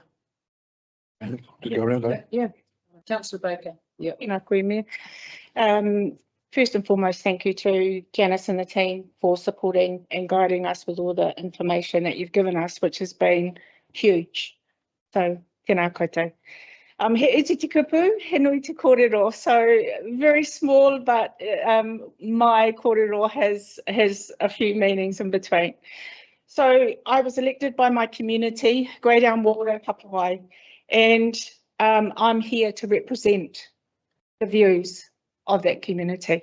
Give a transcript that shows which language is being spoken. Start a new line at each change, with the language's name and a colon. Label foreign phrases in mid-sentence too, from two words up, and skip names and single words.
English: To go around, eh? Yeah, Councillor Baker. Yeah. First and foremost, thank you to Janice and the team for supporting and guiding us with all the information that you've given us, which has been huge. So,
Māori: tēnā koutou. He iti te kupu, he nui te kōrero.
English: So, very small, but my kōrero has a few meanings in between. So, I was elected by my community, Great Elm Ward in Papawai, and I'm here to represent the views of that community.